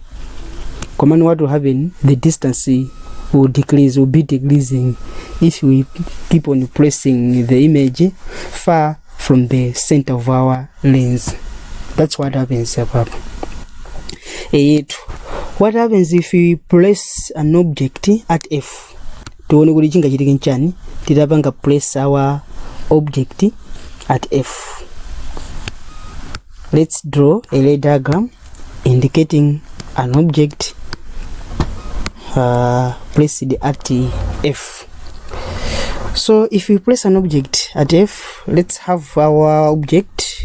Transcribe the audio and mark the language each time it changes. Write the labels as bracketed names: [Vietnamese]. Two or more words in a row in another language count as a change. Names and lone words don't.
[English] Command what will happen, the distance will be decreasing if we keep on placing the image far from the center of our lens. That's what happens. What happens if we place an object at f? [Nyanja] Tuone kuti chinga chitike nchani tidapanga [English] place our object at f. Let's draw a ray diagram indicating an object placed at f. So if we place an object at f, let's have our object.